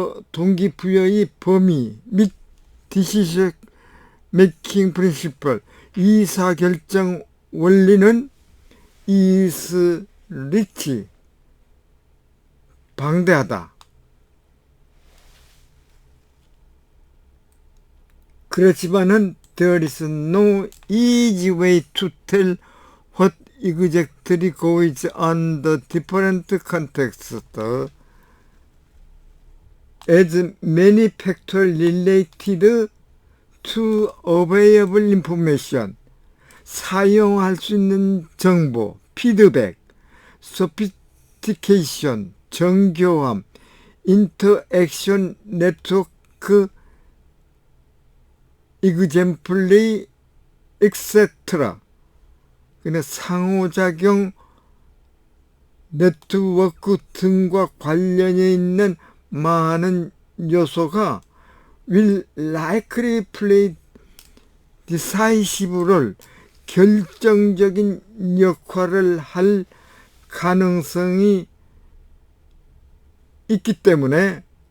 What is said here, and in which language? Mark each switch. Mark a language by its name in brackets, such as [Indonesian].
[Korean] 동기부여의 범위 및 디시전 메이킹 프린시플, 의사결정 원리는 [English] is rich, [Korean] 방대하다. 그렇지만은 [English] there is no easy way to tell what exactly goes on the different contexts, as many factors related to available information, [Korean] 사용할 수 있는 정보, [English] 피드백, sophistication, [Korean] 정교함, [English] interaction network, exemplary, etc. [Korean] 그냥 상호작용 네트워크 등과 관련이 있는 많은 요소가 [English] will likely play decisive role, [Korean] 결정적인 역할을 할 가능성이 있기 때문에